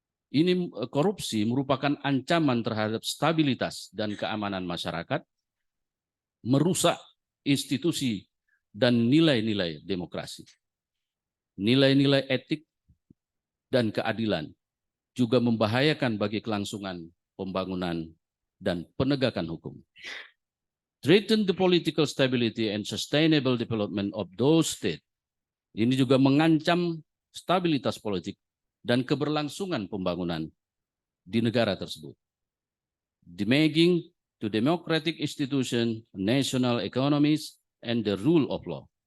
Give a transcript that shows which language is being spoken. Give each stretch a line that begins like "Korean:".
Indonesian: Ini korupsi merupakan ancaman terhadap stabilitas dan keamanan masyarakat, merusak institusi dan nilai-nilai demokrasi. Nilai-nilai etik dan keadilan juga membahayakan bagi kelangsungan pembangunan dan penegakan hukum.
English: Threaten the political stability and sustainable development of those states.
Indonesian: Ini juga mengancam stabilitas politik dan keberlangsungan pembangunan di negara tersebut.
English: Damaging to democratic institution, national economies, and the rule of law.